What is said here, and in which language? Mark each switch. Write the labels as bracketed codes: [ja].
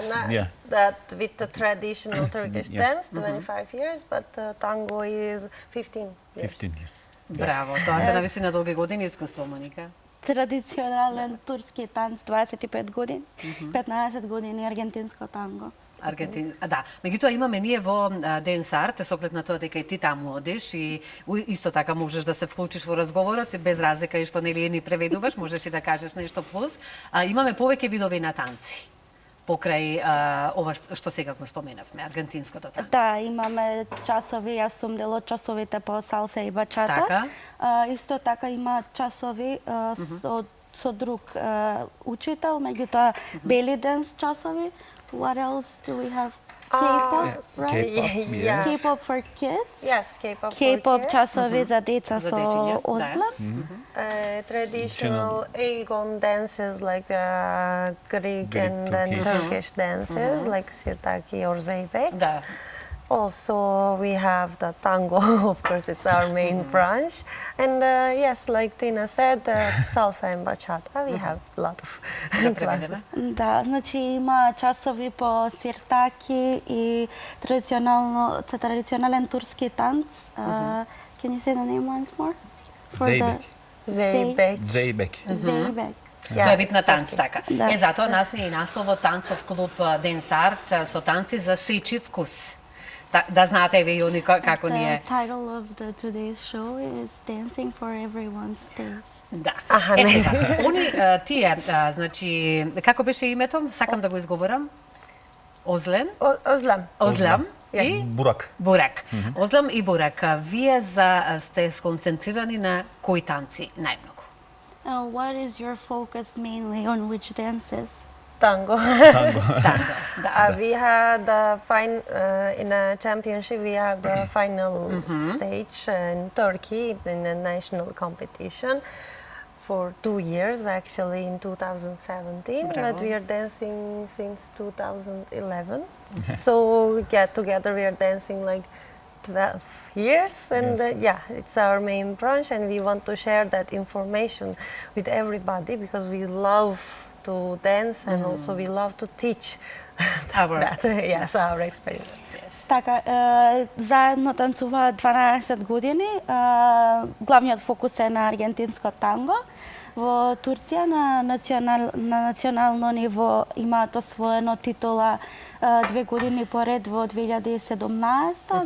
[en] Yeah, that with the traditional Turkish Yes. dance, 25 years, but tango is 15 years. 15 years. [mk] Браво, тоа се навистина долги години искуство, Моника. Традиционален турски танц 25 години, 15 години аргентинско танго. Да, меѓутоа имаме ние во Dance Art, со оглед на тоа дека и ти таму одиш и исто така можеш да се вклучиш во разговорот без разлика и што нели ни преведуваш, можеш и да кажеш нешто плюс. Имаме повеќе видови на танци покрај ова што сега го споменавме, аргентинското танго. Да, имаме часови, јас сум дел од часовите по салса и бачата. Така. Исто така има часови со друг учител, меѓутоа belly dance часови. [en] What else do we have? K-pop, right? K-pop, yes. K-pop for kids. Yes, K-pop. [mk] K-pop часови за деца За со дечиња, да. озлем. [en] Traditional Aegon dances like Greek Greek, and then Turkish. Turkish dances like Sirtaki or Zeybek. [mk] Да. [en] Also, we have the tango, of course, it's our main branch. And yes, like Tina said, salsa and bachata, we have a lot of classes. [mk] Да, значи има часови по сиртаки и традиционален турски танц. [en] Can you say the name once more? For the- Zeybek. Zeybek. Zeybek. Zeybek. [mk] Тоа е вид на танц, така. Да. Затоа нас е и насловот танцов клуб Dance Art со танци за сечи вкус. Да знаете ви они како ни е. [en] The title of today's show is Dancing for Everyone's Taste. [mk] Да. Аха, не. Сега, тие, значи, како беше името? Сакам да го изговорам. Озлен? [en] Ozlam. [mk] Озлам [en] Yes. [mk] и Бурак. Бурак. Озлам и Бурак. Вие сте сконцентрирани на кои танци најмногу? [en] What is your focus mainly on which dances? Tango. [mk] Танго. [en] We had in a championship, we had the final stage in Turkey in a national competition for 2 years, actually in 2017. Bravo. But we are dancing since 2011. So together we are dancing like 12 years, and Yes. it's our main branch, and we want to share that information with everybody because we love to dance and also we love to teach that. Yes, our experience. [mk] Така, заедно танцуваат 12 години. Главниот фокус е на аргентинско танго. Во Турција на национално ниво имаат освоено титула 2 години поред во 2017.